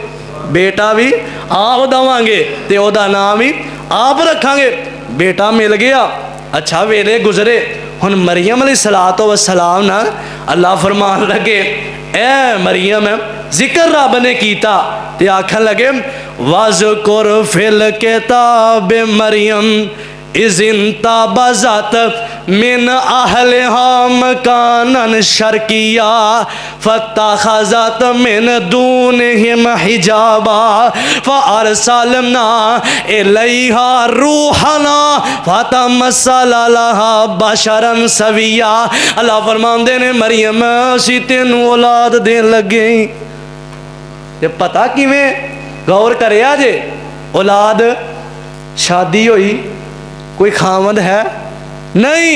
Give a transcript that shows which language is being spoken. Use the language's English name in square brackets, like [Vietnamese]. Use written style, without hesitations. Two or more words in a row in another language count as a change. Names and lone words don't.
[Punjabi] بیٹا بھی آپ دیواں گے تے اودا نام ہی آپ رکھاں گے. بیٹا مل گیا، اچھا ویلے گزرے ہن مریم [Arabic] عليه الصلاة والسلام [Punjabi] نا اللہ فرمان لگے اے مریم ذکر رب نے کیتا تے آکھن لگے [Arabic] واذكر في الكتاب مريم إذ انتبذت من أهلها مكانا شرقيا فاتخذت من دونهم حجابا فأرسلنا إليها روحنا فتمثل لها بشرا سويا. [Punjabi] اللہ فرماندے نے مریم اسیں تینوں اولاد دین لگے تے پتا کویں غور کریا جے اولاد شادی ہوئی کوئی خاوند ہے نہیں.